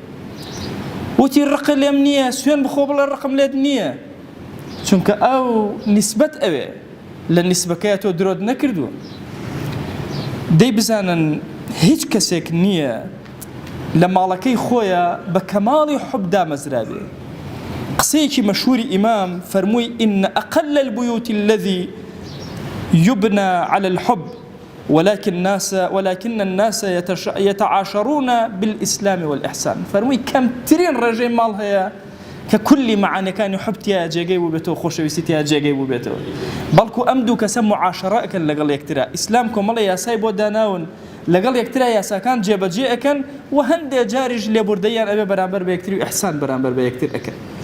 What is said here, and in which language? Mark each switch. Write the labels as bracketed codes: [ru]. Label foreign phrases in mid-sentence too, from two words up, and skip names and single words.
[ckb] وتی ڕق لێم نییە، سوێن بخۆ بڵێ ڕقم لێت نییە، چونکە ئەو نسبەت ئەوێ، لە نسبەکەیە تۆ درۆت نەکردووە. دەی بزانن هیچ کەسێک نییە لە ماڵەکەی خۆیە بە کەماڵی حوب دامەزرابێ. قسەیەکی مەشهوری ئیمام فەرمووی [ar] ئین ئەقل البيوت الذي يبنى على الحب ولكن الناس يتعاشرون بالإسلام والإحسان. [ckb] فەرمووی کەمترین ڕێژەی ماڵ هەیە کە کولی مەعانیەکانی حوب تیا جێگەی بوو بێتەوە، خۆشەویستی تیا جێگەی بوو بێتەوە، بەڵکو ئەم دوو کەسە معاشەرە ئەکەن لەگەڵ یەکترا. ئیسلام کۆمەڵە یاسای بۆ داناون، لەگەڵ یەکترا یاساکان جێبەجێ ئەکەن و هەندێک جاریش لێبوردەیان ئەبێ بەرامبەر بە یەکتری و ئیحسان بەرامبەر بە یەکتر ئەکەن.